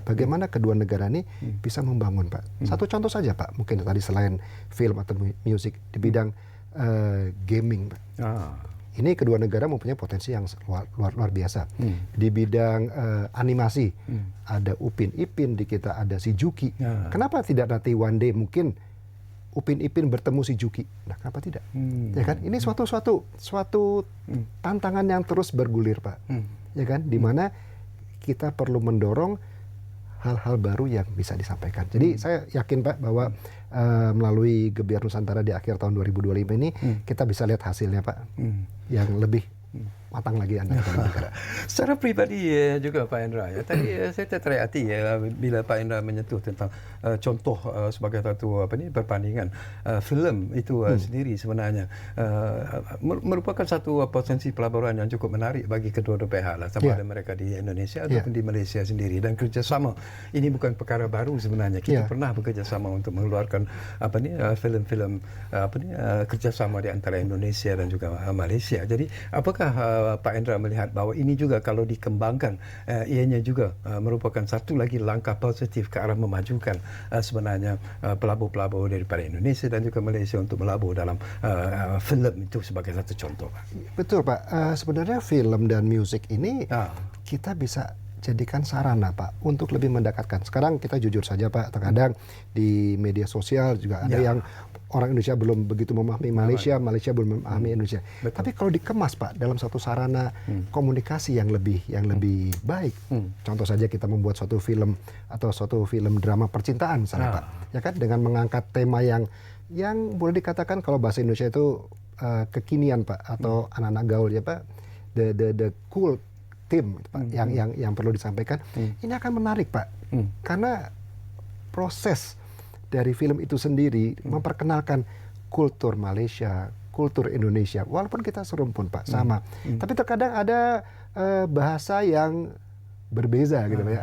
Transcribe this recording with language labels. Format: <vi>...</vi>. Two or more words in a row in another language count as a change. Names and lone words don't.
<id>Bagaimana kedua negara ini bisa membangun Pak. Satu contoh saja Pak, mungkin tadi selain film atau musik, di bidang gaming Pak. Ini kedua negara mempunyai potensi yang luar biasa. Di bidang animasi, ada Upin Ipin, di kita ada si Juki. Kenapa tidak nanti</id> <en>one day</en> <id>mungkin Upin Ipin bertemu si Juki? Nah, kenapa tidak? Ya kan? Ini suatu tantangan yang terus bergulir, Pak. Ya kan? Di mana kita perlu mendorong hal-hal baru yang bisa disampaikan. Jadi saya yakin Pak bahwa melalui Gebiar Nusantara di akhir tahun 2025 ini kita bisa lihat hasilnya Pak, yang lebih matang lagi Anda.</id> <ms>Secara pribadi juga Pak Indra, ya, tadi saya tertarik hati bila Pak Indra menyentuh tentang contoh sebagai satu perbandingan filem itu sendiri sebenarnya merupakan satu potensi pelaburan yang cukup menarik bagi kedua-dua pihak lah, sama ada mereka di Indonesia ataupun di Malaysia sendiri, dan kerjasama ini bukan perkara baru sebenarnya. Kita pernah bekerjasama untuk mengeluarkan filem-filem kerjasama di antara Indonesia dan juga Malaysia. Jadi apakah Pak Indra melihat bahawa ini juga kalau dikembangkan ianya juga merupakan satu lagi langkah positif ke arah memajukan sebenarnya pelabur-pelabur daripada Indonesia dan juga Malaysia untuk melabur dalam filem itu sebagai satu contoh Pak?</ms> <id>Betul Pak, sebenarnya film dan musik ini kita bisa jadikan sarana Pak untuk lebih mendekatkan. Sekarang kita jujur saja Pak, terkadang di media sosial juga ada yang orang Indonesia belum begitu memahami Malaysia, Malaysia belum memahami Indonesia. Betul. Tapi kalau dikemas Pak dalam satu sarana komunikasi yang lebih baik. Contoh saja kita membuat suatu film atau suatu film drama percintaan misalnya Pak. Ya kan, dengan mengangkat tema yang boleh dikatakan kalau bahasa Indonesia itu kekinian Pak, atau anak-anak gaul ya Pak.</id> <en>The cool theme</en> <id>Pak,</id> <en>yang perlu disampaikan.</en> <id>Ini akan menarik Pak. Karena proses dari film itu sendiri memperkenalkan kultur Malaysia, kultur Indonesia, walaupun kita serumpun Pak, sama. Tapi terkadang ada bahasa yang berbeza gitu Pak.</id>